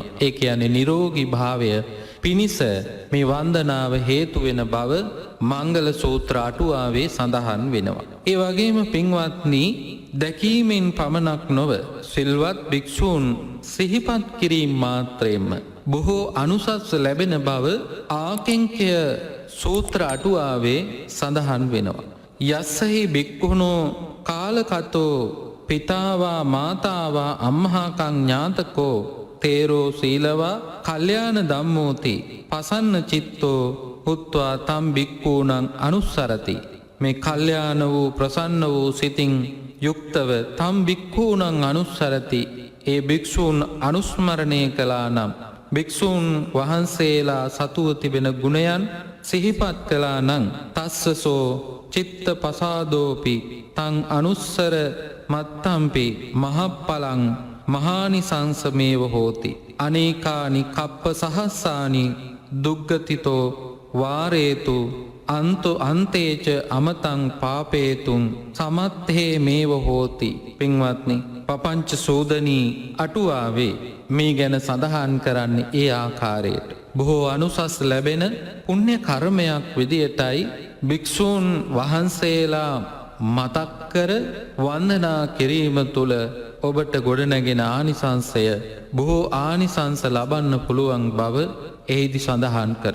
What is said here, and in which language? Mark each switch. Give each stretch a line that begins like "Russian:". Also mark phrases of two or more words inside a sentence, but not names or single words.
Sinhala: ඒ කියන්නේ නිරෝගී භාවය පිණිස මේ වන්දනාව හේතු වෙන බව මංගල සූත්‍ර අටුවාවේ සඳහන් වෙනවා. ඒ වගේම පින්වත්නි, දැකීමෙන් පමණක් නොව සිල්වත් භික්ෂූන් සිහිපත් කිරීම මාත්‍රයෙන්ම බොහෝ අනුසස් ලැබෙන බව ආකෙන්ක්‍ය සූත්‍ර අටුවාවේ සඳහන් වෙනවා.
Pali: යස්සහි භික්ඛුනෝ කාලකතෝ පිතාවා මාතාවා අම්මහාකං ඥාතකෝ තේරෝ සීලවා කල්යාණ ධම්මෝති පසන්න චිත්තෝ හුත්වා තම් භික්ඛූනං අනුස්සරති.
Sinhala: මේ කල්යාණ වූ ප්‍රසන්න වූ සිතින් යුක්තව
Pali: තම් භික්ඛූනං අනුස්සරති.
Sinhala: ඒ භික්ෂූන් අනුස්මරණය කළා නම්, භික්ෂූන් වහන්සේලා සතුව තිබෙන ගුණයන් සිහිපත් කළා නම්,
Pali: තස්සසෝ චිත්ත පසාදෝපි තං අනුස්සර මත්තම්පි මහප්පලං මහානිසංසමේව හෝති. අනේකානි කප්ප සහස්සානි දුග්ගතිතෝ වාරේතු අන්තේච අමතං පාපේතුන් සමත්හේ මේව හෝති.
Sinhala: පින්වත්නි, පපංච සෝදනී අටුවාවේ මේ ගැන සඳහන් කරන්නේ ඒ ආකාරයට. බොහෝ අනුසස් ලැබෙන පුණ්‍ය කර්මයක් විදියටයි භික්ෂූන් වහන්සේලා මතක් කර වන්දනා කිරීම තුළ ඔබට ගොඩනැගෙන ආනිසංසය බොහෝ ආනිසංස ලබන්න පුළුවන් බව එහිදි සඳහන් කරන.